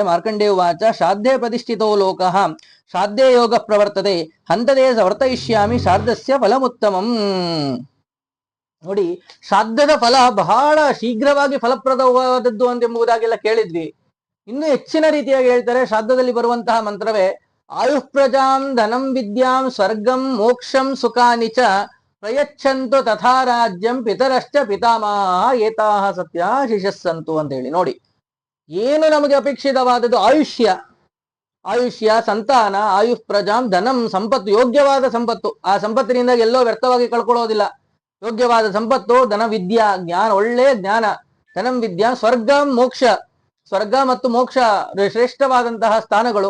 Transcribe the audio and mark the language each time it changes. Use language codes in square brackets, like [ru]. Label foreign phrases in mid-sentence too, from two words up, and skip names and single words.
[sa] ಮಾರ್ಕಂಡೇಯ ವಾಚ ಶ್ರಾದ್ಧೇ ಪ್ರತಿಷ್ಠಿತೋ ಲೋಕಃ ಶ್ರಾದ್ಧೇ ಯೋಗ ಪ್ರವರ್ತದೆ ಹಂತದೇ ಸಮರ್ಥಯಿಷ್ಯಾಮಿ ಶ್ರಾದ್ದಸ್ಯ ಫಲಮುತ್ತಮಂ. [kn] ನೋಡಿ, ಶ್ರಾದ್ದದ ಫಲ ಬಹಳ ಶೀಘ್ರವಾಗಿ ಫಲಪ್ರದವಾದದ್ದು ಎಂಬುದಾಗೆಲ್ಲ ಕೇಳಿದ್ವಿ. ಇನ್ನು ಹೆಚ್ಚಿನ ರೀತಿಯಾಗಿ ಹೇಳ್ತಾರೆ. ಶ್ರಾದ್ದದಲ್ಲಿ ಬರುವಂತಹ ಮಂತ್ರವೇ [sa] ಆಯುಃ ಪ್ರಜಾಂ ಧನಂ ವಿದ್ಯಾಂ ಸ್ವರ್ಗಂ ಮೋಕ್ಷಂ ಸುಖಾನಿ ಚ ಪ್ರಯಚ್ಛಂತು ತಥಾ ರಾಜ್ಯಂ ಪಿತರಶ್ಚ ಪಿತಾಮಹ ಏತಾಹ ಸತ್ಯ ಶಿಶಸ್ಸಂತು [kn] ಅಂತ ಹೇಳಿ. ನೋಡಿ, ಏನು ನಮಗೆ ಅಪೇಕ್ಷಿತವಾದದ್ದು ಆಯುಷ್ಯ, ಸಂತಾನ, [sa] ಆಯುಃ ಪ್ರಜಾಂ ಧನಂ [kn] ಸಂಪತ್ತು, ಯೋಗ್ಯವಾದ ಸಂಪತ್ತು. ಆ ಸಂಪತ್ತಿನಿಂದ ಎಲ್ಲೋ ವ್ಯರ್ಥವಾಗಿ ಕಳ್ಕೊಳ್ಳೋದಿಲ್ಲ. ಯೋಗ್ಯವಾದ ಸಂಪತ್ತು, ಧನ, ವಿದ್ಯಾ, ಜ್ಞಾನ, ಒಳ್ಳೆ ಜ್ಞಾನ, [sa] ಧನಂ ವಿದ್ಯಾ, [kn] ಸ್ವರ್ಗ ಮೋಕ್ಷ, ಸ್ವರ್ಗ ಮತ್ತು ಮೋಕ್ಷ ಶ್ರೇಷ್ಠವಾದಂತಹ ಸ್ಥಾನಗಳು.